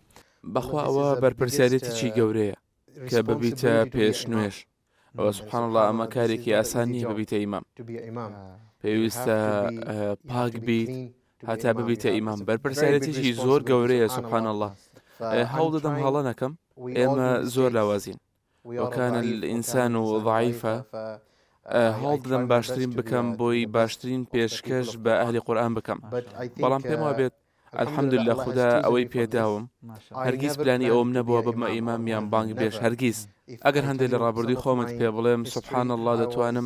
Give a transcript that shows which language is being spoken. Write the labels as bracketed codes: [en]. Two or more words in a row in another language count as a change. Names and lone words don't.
[ckb] بەخوا ئەوە بەرپرسیارەتێکی گەورەیە کە ببیتە پێشنوێش ئەوە [ar] سبحان الله [ckb] ئەمە کارێکی ئاسان نییە ببیتە ئیمام پێویستە پاک بیت هەتا ببیتە ئیمام بەرپرسیارەتێکی زۆر گەورەیە [ar] سبحان الله [ckb] هەوڵ دەدەم هەڵە نەکەم ئێمە زۆر لاوازین [ar] وكان الإنسان ضعيفا [ckb] هەوڵ دەدەم باشترین بکەم بۆی باشترین پێشکەش بە ئەهلی قورئان بکەم بەڵام پێم وابێت الحەمدولله خوددا ئەوەی پێداوم هەرگیز پلانی ئەوم نەبووە ببمە ئیمامیان بانگ بێش هەرگیز ئەگەر هەندێک لە ڕابردووی خۆمت پێ بڵێم [ar] سبحان الله [ckb] دەتوانم